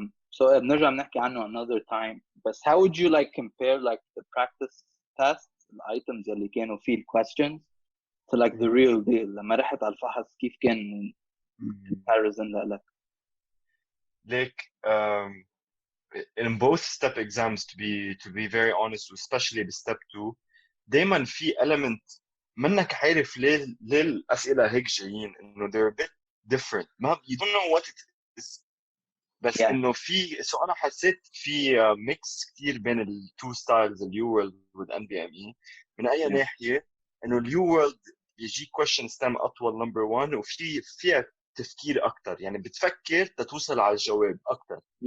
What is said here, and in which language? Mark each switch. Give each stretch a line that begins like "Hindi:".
Arabic: So بنرجع بنحكي عنه
English: another time. But how would you like compare like the practice tests, the items
Arabic: اللي كانوا فيه
English: questions to like the real deal?
Arabic: لما رحت على الفحص كيف كان
English: comparison
Arabic: لك؟
English: Like in both step exams, to be very honest, especially in step 2,
Arabic: دايما في element منك عارف ليه الأسئلة هيك جايين إنه
English: they're a bit different. ما you don't know what it is.
Arabic: بس إنه في أنا حسيت في mix كتير بين ال two styles اليو وورلد والNBME. من أي ناحية إنه اليو وورلد يجي question stem أطول number 1 فيها تفكير أكتر يعني بتفكر تتوصل على الجواب أكتر.